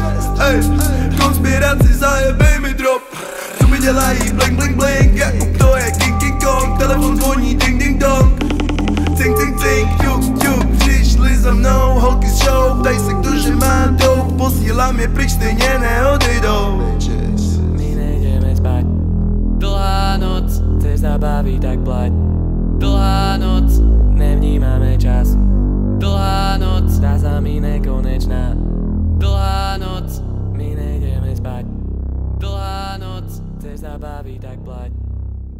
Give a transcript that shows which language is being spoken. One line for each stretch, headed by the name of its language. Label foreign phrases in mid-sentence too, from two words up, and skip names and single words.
Czech: Ej, konspiraci zajebej mi drop. Mi dělají
English: bling bling bling,
Czech: Jakub to je King King Kong. Telefon zvoní ding ding dong. Cink cink cink, ťuk ťuk. Přišli za mnou holky z show, ptaj se kdo že má dou. Posílám je pryč, stejně neodejdou.
Slovak: My nejdeme spať. Dlhá noc, chceš sa baviť, tak plať. Dlhá noc, nevnímame čas. Dlhá noc, zdá sa mi nekonečná. Dlhá noc, my nejdeme spať. Dlhá noc, chceš sa baviť, tak plať.